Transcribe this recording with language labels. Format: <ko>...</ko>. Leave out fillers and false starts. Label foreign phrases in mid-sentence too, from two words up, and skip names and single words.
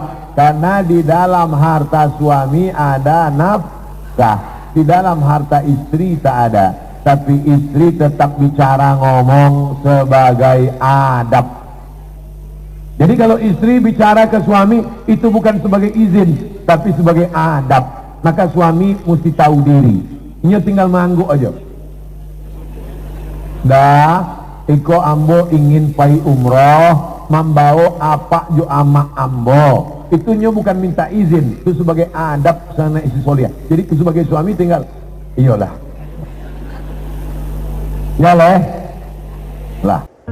<id>Karena di dalam harta suami ada nafkah, di dalam harta istri tak ada. Tapi istri tetap bicara ngomong sebagai adab. Jadi kalau istri bicara ke suami, itu bukan sebagai izin, tapi sebagai adab. Maka suami mesti tahu diri. Ini tinggal mangguk aja.</id> <min>Dah, iko ambo ingin pai umroh, membawa apa jo ama ambo.</min> <id>Itunya bukan minta izin, itu sebagai adab sana istri soliah. Jadi itu sebagai suami tinggal, iyalah.</id> <min>Ya leh, lah.</min>